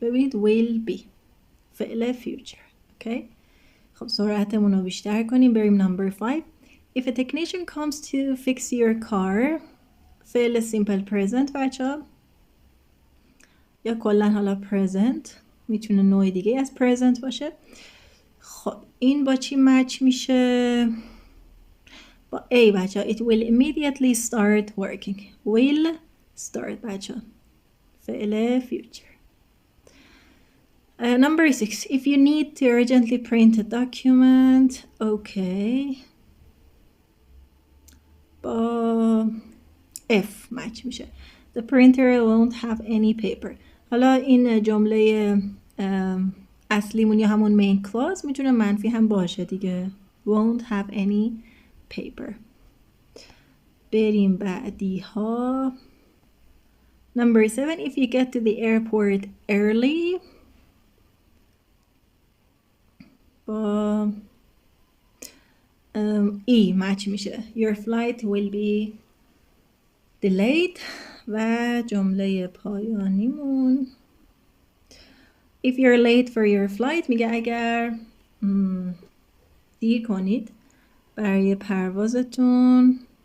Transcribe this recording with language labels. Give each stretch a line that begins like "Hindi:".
Persian: ببینید
English: will be
Persian: فعل future.
English: Okay.
Persian: خب سرعتمون رو بیشتر کنیم. بریم
English: number 5. If a technician comes to fix your car.
Persian: فعل simple present بچه یا کلا حالا present، میتونه نوع دیگه از present باشه. خب این با چی مچ میشه؟ با A بچه.
English: It will immediately start working. will start
Persian: بچه فعل
English: future. Number 6. If you need to urgently print a document. Okay.
Persian: با F مچ میشه.
English: The printer won't have any paper.
Persian: حالا این جمله اصلیمون یا همون main clause میتونه منفی هم باشه دیگه.
English: Won't have any paper.
Persian: بریم بعدی ها.
English: Number 7. If you get to the airport early.
Persian: با E مچ میشه.
English: Your flight will be delayed.
Persian: و جمله پایانیمون
English: If you're late for your flight
Persian: میگه اگر دیر کنید برای پروازتون.